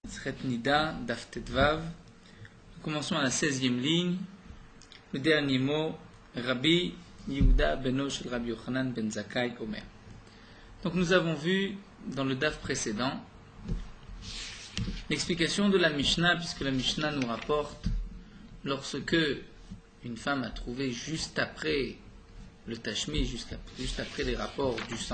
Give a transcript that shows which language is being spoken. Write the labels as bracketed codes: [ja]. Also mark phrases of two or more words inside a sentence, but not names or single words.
[he] מסכת נדה, דף ט"ו. [fr] Nous commençons à la 16e ligne. Le dernier mot, [he] רבי יהודה בנו של רבי יוחנן בן זכאי אומר. [fr] Donc nous avons vu dans le Daf précédent l'explication de la Mishnah, puisque la Mishnah nous rapporte lorsque une femme a trouvé juste après le tashmi, juste après les rapports du sang.